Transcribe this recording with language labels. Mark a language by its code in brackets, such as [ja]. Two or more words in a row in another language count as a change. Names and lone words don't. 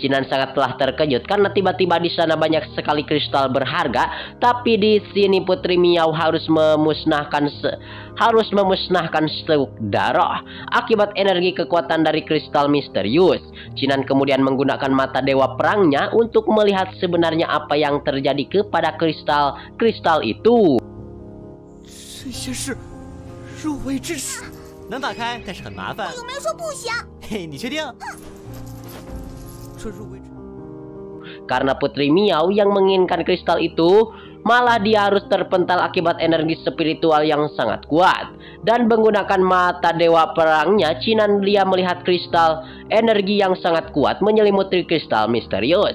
[id] Chinan sangatlah terkejut karena tiba-tiba di sana banyak sekali kristal berharga, tapi di sini Putri Miao harus memusnahkan stok darah akibat energi kekuatan dari kristal misterius. Chinan kemudian menggunakan mata dewa perangnya untuk melihat sebenarnya apa yang terjadi kepada kristal itu. [zh] 这些是入位之石，能打开，但是很麻烦。我又没说不想。嘿，你确定？这入位之。 [id] Karena Putri Miao yang menginginkan kristal itu, malah dia harus terpental akibat energi spiritual yang sangat kuat. Dan menggunakan mata dewa perangnya, Chinan dia melihat kristal energi yang sangat kuat menyelimuti kristal misterius.